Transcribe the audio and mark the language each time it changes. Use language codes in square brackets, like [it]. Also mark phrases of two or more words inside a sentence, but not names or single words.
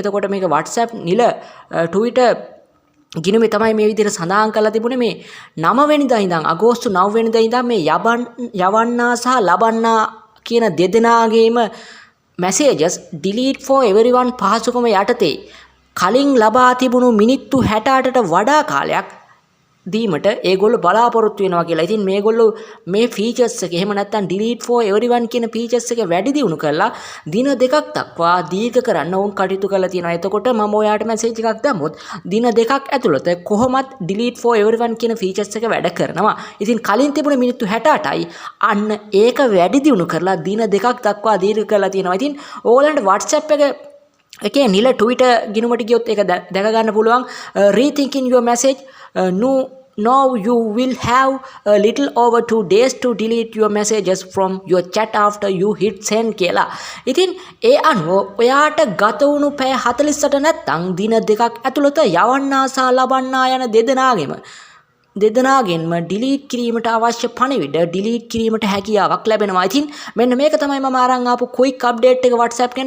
[si] එතකොට මේක WhatsApp නිල Twitter ගිණුමේ තමයි මේ විදිහට සඳහන් කරලා තිබුණේ. මේ 9 වෙනිදා ඉඳන් අගෝස්තු 9 වෙනිදා ඉඳන් මේ යවන්නා සහ ලබන්නා කියන දෙදෙනාගේම [en] messages delete for everyone [si] පහසුකම යටතේ කලින් ලබා තිබුණු මිනිත්තු 68ට වඩා කාලයක් දීමට ඒගොල්ලෝ බලාපොරොත්තු වෙනවා කියලා. ඉතින් මේගොල්ලෝ මේ features එක එහෙම නැත්නම් [en] delete for everyone [si] කියන features එක වැඩි දියුණු කරලා දින දෙකක් දක්වා දීර්ඝ කරන්න ඕන් කටයුතු කරලා තියෙනවා. එතකොට මම ඔයාට message එකක් දැම්මොත් දින දෙකක් ඇතුළත කොහොමත් [en] delete for everyone [si] කියන features එක වැඩ කරනවා. ඉතින් කලින් තිබුණ මිනිත්තු 68යි අන්න ඒක වැඩි දියුණු කරලා දින දෙකක් දක්වා දීර්ඝ කරලා තියෙනවා. ඉතින් ඕගොල්ලන්ට WhatsApp එක එකේ නිල Twitter ගිණුමට ගියොත් ඒක දැක ගන්න පුළුවන්. [en] rethinking your message Now you will have a little over 2 days to delete your messages from your chat after you hit send කියලා. [si] ඉතින් ඒ අනුව ඔයාට ගත වුණු පැය 48 නැත්නම් දින දෙකක් ඇතුළත යවන්නා සහ ලබන්නා යන දෙදෙනාගෙන්ම delete කිරීමට අවශ්‍ය පණිවිඩ delete කිරීමට හැකියාවක් ලැබෙනවා. ඉතින් මෙන්න මේක තමයි මම අරන් ආපු [en] quick update [si] එක WhatsApp ගැන.